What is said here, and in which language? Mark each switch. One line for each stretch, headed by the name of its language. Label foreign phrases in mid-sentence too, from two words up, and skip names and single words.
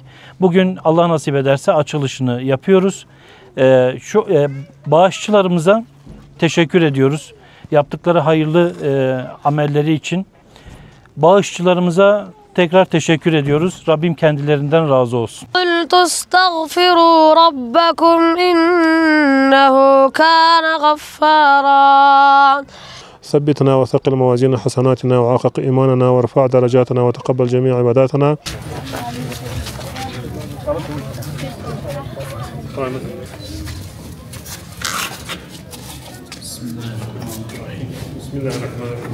Turkish: Bugün Allah nasip ederse açılışını yapıyoruz. Bağışçılarımıza teşekkür ediyoruz. Yaptıkları hayırlı amelleri için. Bağışçılarımıza tekrar teşekkür ediyoruz. Rabbim kendilerinden razı olsun.
Arabic: تستغفروا ربكم إنه كان غفارا ثبتنا وثقل موازين حسناتنا وعاقق إيماننا وارفع درجاتنا وتقبل جميع عباداتنا. بسم الله الرحمن الرحيم.